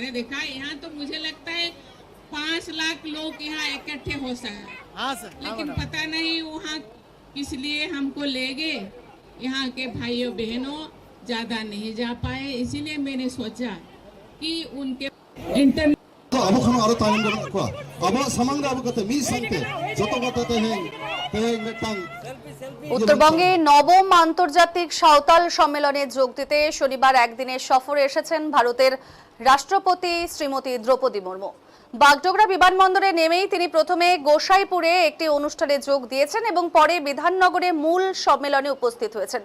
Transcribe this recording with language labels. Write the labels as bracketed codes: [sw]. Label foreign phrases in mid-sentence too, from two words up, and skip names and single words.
[hi] मैंने देखा यहाँ तो मुझे लगता है 5 लाख लोग यहाँ इकट्ठे हो सकते। हाँ सर, लेकिन पता नहीं वहाँ किस लिए हमको ले गए। यहाँ के भाइयों बहनों ज्यादा नहीं जा पाए, इसीलिए मैंने सोचा कि उनके इंटरनेट [trp] abo khano aro talim do ko abo samang abo kate mi sante joto kate te metang [bn] উত্তরবঙ্গে নবম আন্তর্জাতিক সাঁওতাল সম্মেলনে যোগ দিতে শনিবার একদিনের সফরে এসেছেন ভারতের রাষ্ট্রপতি শ্রীমতী দ্রৌপদী মুর্মু। বাগডোগরা বিমানবন্দরে নেমেই তিনি প্রথমে গোসাইপুরে একটি অনুষ্ঠানে যোগ দিয়েছেন এবং পরে বিধাননগরে মূল সম্মেলনে উপস্থিত হয়েছেন।